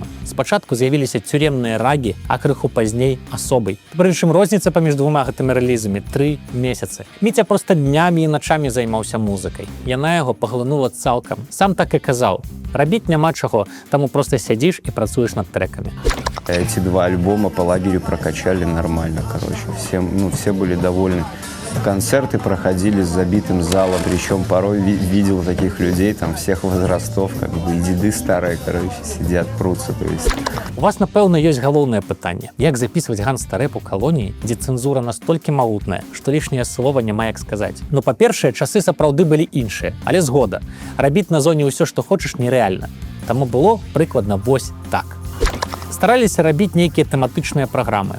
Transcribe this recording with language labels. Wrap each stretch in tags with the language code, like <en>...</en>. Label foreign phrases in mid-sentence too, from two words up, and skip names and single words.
<be>Спачатку з'явіліся цюремныя рагі, а крыху пазней асобай. Прычым розніца паміж двума гэтымі рэлізамі 3 месяцы. Міця проста днямі і начамі займаўся музыкай. Яна яго паглынула цалкам. Сам так і казаў: рабіць няма чаго, таму проста сядзіш і працуеш над трэкамі.</be> <ru>Эти два альбома по лагерю прокачали нормально, короче. Все были довольны. Концерты проходили с забитым залом, причем порой видел таких людей, там, всех возрастов, как бы, и деды старые, короче, сидят, прутся, то есть.</ru> <be>У вас, напэўна, ёсць галоўнае пытанне. Як запісваць ганста-рэп у калоніі, дзе цэнзура настолькі магутная, што лішняе слова няма як сказаць? Ну, па-першае, часы сапраўды былі іншыя, але згода. Рабіць на зоне ўсё, што хочаш, нерэальна. Таму было прыкладна вось так. Стараліся рабіць нейкія тэматычныя праграмы.</be>